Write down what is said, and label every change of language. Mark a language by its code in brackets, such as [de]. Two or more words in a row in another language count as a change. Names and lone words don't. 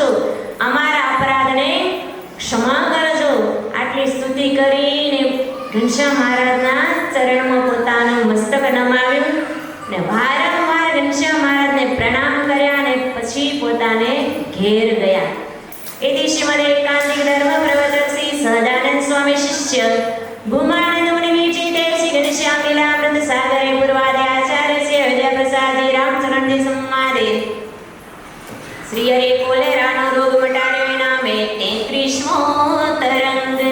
[gu] અમારા અપરાધને ક્ષમા કરજો. આટલી સ્તુતિ કરીને ઘનશ્યામ મહારાજના ચરણમાં પોતાનું મસ્તક નમાવ્યું ને વારંવાર ઘનશ્યામ મહારાજને પ્રણામ કર્યા અને પછી પોતાને ઘેર ગયા. [sa] इति श्रीमद् एकांतिक धर्म प्रवर्तक श्री सहजानंद स्वामी शिष्य भूमानंद मुनि विचिते श्री घनश्याम लीलामृत सागरे पूर्वादि आचार्य श्री विद्या प्रसाद रामचरण जी सम्मादे श्री हरि [gu] કોલેરાનો રોગ મટાડે નામે 33મો [sa] तरंग